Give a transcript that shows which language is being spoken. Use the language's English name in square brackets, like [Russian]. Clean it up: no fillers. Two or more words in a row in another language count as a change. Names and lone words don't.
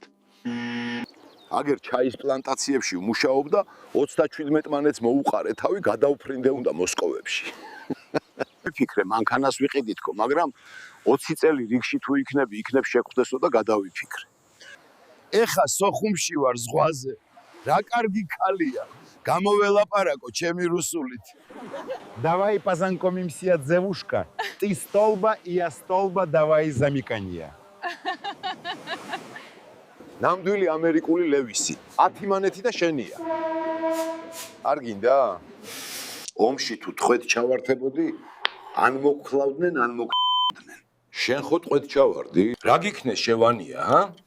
[Georgian] აგერ ჩაის პლანტაციებში ვმუშაობ და 37 მანეთს მოუყარე თავი გადავფრინდე უნდა მოსკოვებში. ვიფიქრე მანქანას ვიყიდი თქო, მაგრამ 20 წელი რიგში თუ იქნებ შეხვდესო და გადავიფიქრე. ეხა სოხუმში ვარ ზღვაზე. რა კარგი ქალია. გამოველაპარაკო ჩემი რუსულით. [Russian] Давай познакомимся, девушка. Ты столба, и я столба, давай замиканья. [Georgian] ნამდვილი ამერიკული ლევისი. 10 მანეთი და შენია. არ გინდა? ომში თუ ტყვედ ჩავართებოდი, ან მოგხლავდნენ, ან მოგხდნენ. შენ ხო ტყვედ ჩავარდი? რა გიქნეს შევანია, ჰა?